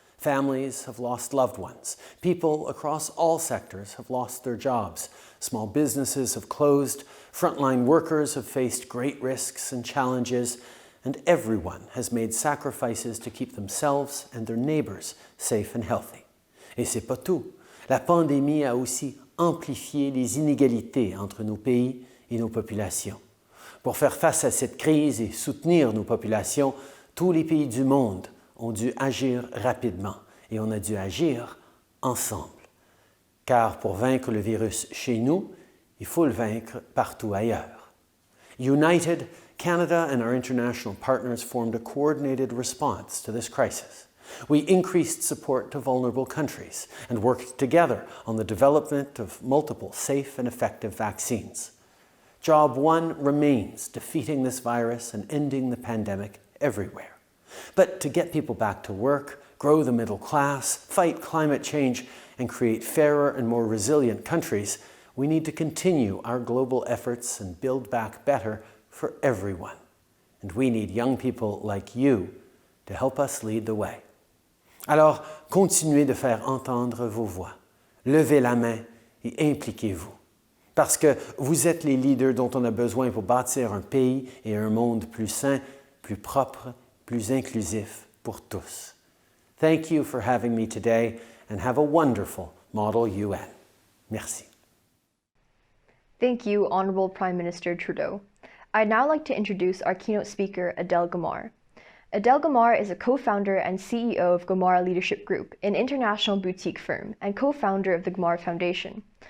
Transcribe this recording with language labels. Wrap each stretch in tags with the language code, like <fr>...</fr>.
<en>Families have lost loved ones. People across all sectors have lost their jobs. Small businesses have closed. Frontline workers have faced great risks and challenges. And everyone has made sacrifices to keep themselves and their neighbors safe and healthy.</en> <fr>Et c'est pas tout. La pandémie a aussi amplifié les inégalités entre nos pays et nos populations. Pour faire face à cette crise et soutenir nos populations, tous les pays du monde ont dû agir rapidement et on a dû agir ensemble. Car pour vaincre le virus chez nous, il faut le vaincre partout ailleurs.</fr> <en>United, Canada and our international partners formed a coordinated response to this crisis. We increased support to vulnerable countries and worked together on the development of multiple safe and effective vaccines. Job one remains defeating this virus and ending the pandemic everywhere. But to get people back to work, grow the middle class, fight climate change, and create fairer and more resilient countries, we need to continue our global efforts and build back better for everyone. And we need young people like you to help us lead the way.</en> <fr>Alors, continuez de faire entendre vos voix. Levez la main et impliquez-vous. Parce que vous êtes les leaders dont on a besoin pour bâtir un pays et un monde plus sain, plus propre, plus inclusif pour tous.</fr> <en>Thank you for having me today and have a wonderful Model UN.</en> <fr>Merci.</fr> <en>Thank you, Honourable Prime Minister Trudeau. I'd now like to introduce our keynote speaker, Adele Gemara. Adele Gemara is a co-founder and CEO of Gemara Leadership Group, an international boutique firm, and co-founder of the Gemara Foundation.</en>